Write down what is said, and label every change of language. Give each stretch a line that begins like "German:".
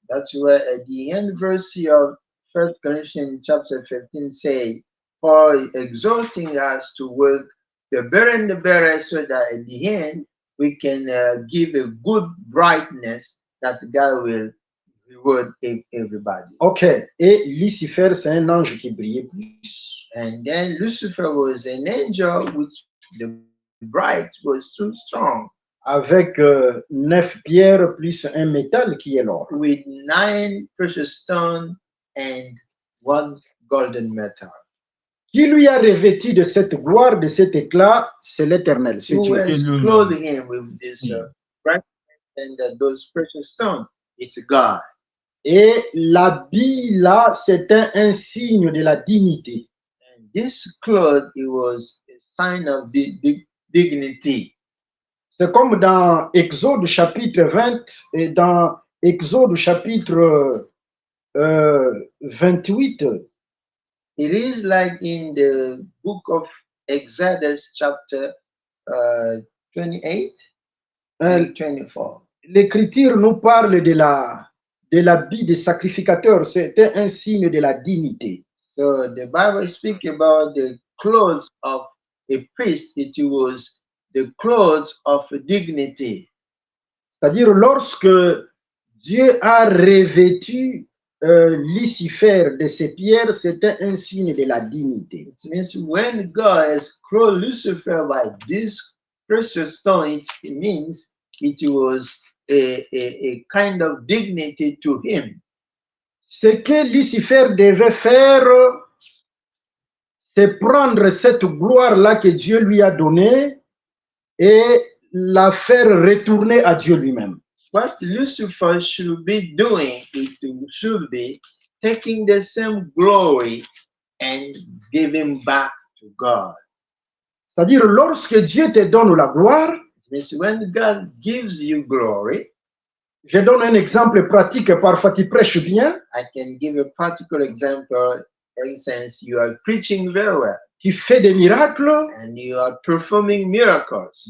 English: That's why at the end verse of 1 Corinthians chapter 15 say, Paul exhorting us to work the better and the better, so that at the end we can give a good brightness that God will reward everybody.
French: Ok, et Lucifer, c'est un ange qui brillait plus.
English: And then Lucifer was an angel which the bright was too strong,
French: Avec 9 pierres plus un métal qui est l'or.
English: with 9 precious stones and 1 golden metal.
French: Qui lui a revêtu de cette gloire, de cet éclat, c'est l'Éternel, c'est
English: Who
French: Dieu.
English: has clothed him with this brightness and those precious stones? It's God.
French: Et l'habit là, c'était un signe de la dignité.
English: And this cloth, it was a sign of dignity.
French: C'est comme dans Exode chapitre 20 et dans Exode chapitre 28,
English: It is like in the book of Exodus chapter 28 and 24.
French: l'Écriture nous parle de l'habit des sacrificateurs. C'était un signe de la dignité.
English: So the Bible speaks about the clothes of a priest. It was the clothes of dignity.
French: C'est-à-dire lorsque Dieu a revêtu Lucifer de ses pierres, c'était un signe de la dignité.
English: It means when God has clothed Lucifer by this precious stone, it means it was a kind of dignity to him.
French: Ce que Lucifer devait faire, c'est prendre cette gloire-là que Dieu lui a donnée et la faire retourner à Dieu lui-même.
English: What Lucifer should be doing, it should be taking the same glory and giving back to God.
French: C'est-à-dire, lorsque Dieu te donne la gloire,
English: It means when God gives you glory,
French: je donne un exemple pratique, parfois tu prêches bien,
English: I can give a practical example. For instance, you are preaching very well
French: tu fais des miracles,
English: and you are performing miracles,